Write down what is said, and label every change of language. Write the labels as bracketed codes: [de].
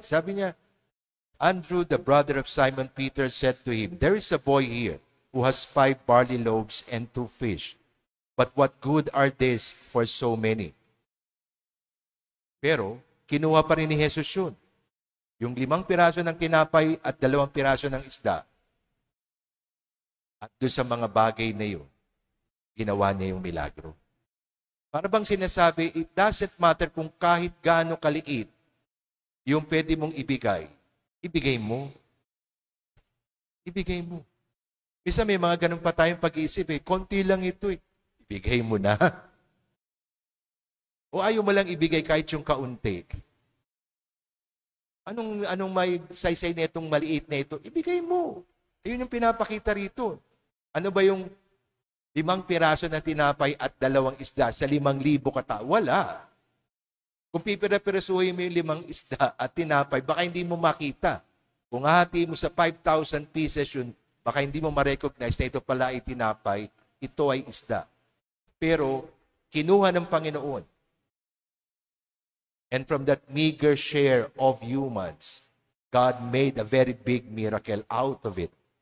[tl] Sabi niya, [en] Andrew, the brother of Simon Peter, said to him, there is a boy here who has 5 barley loaves and 2 fish. But what good are these for so many? [tl] Pero, kinuha pa rin ni Jesus yun. Yung 5 piraso ng tinapay at 2 piraso ng isda. At doon sa mga bagay na yun, ginawa niya yung milagro. Para bang sinasabi, [en] it doesn't matter [tl] kung kahit gaano kaliit, yung pwede mong ibigay, ibigay mo. Ibigay mo. Bisa may mga ganun pa tayong pag-iisip konti lang ito Ibigay mo na. O ayaw mo lang ibigay kahit yung kaunti. Anong may saysay na itong maliit na ito? Ibigay mo. Ayun yung pinapakita rito. Ano ba yung 5 piraso na tinapay at 2 isda sa 5,000 katao? Wala. Kung pipira-pirasuhin mo yung 5 isda at tinapay, baka hindi mo makita. Kung hati mo sa 5,000 pieces yun, baka hindi mo ma-recognize na ito pala ay tinapay, ito ay isda. Pero, kinuha ng Panginoon. [en] And from that meager share of humans, God made a very big miracle out of it.